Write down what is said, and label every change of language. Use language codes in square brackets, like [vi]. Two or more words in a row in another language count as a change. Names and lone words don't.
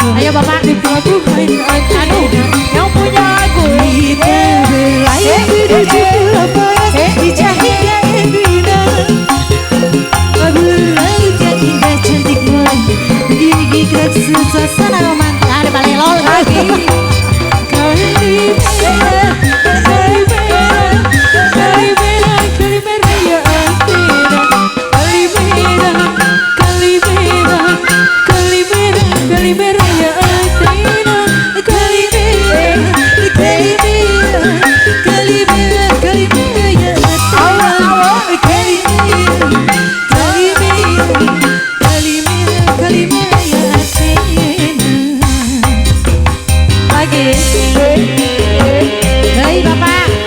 [id] Ayo bapak di pelabuhan Lentera. Yang punya lagu. Kita berlayar menuju Pulau Boros di cahaya yang indah. Laut yang indah cantik mulai begini gerak suasana romantis. Ada balelol lagi. [el] Καλημέρα, Καλημέρα, Καλημέρα, Καλημέρα για Αθήνα. Καλημέρα, Καλημέρα, Καλημέρα, Καλημέρα για Αθήνα. Καλημέρα, Καλημέρα, Καλημέρα, Καλημέρα για Αθήνα. Καλημέρα, Καλημέρα, Καλημέρα, Καλημέρα για Αθήνα. [id] Lagi, bapak.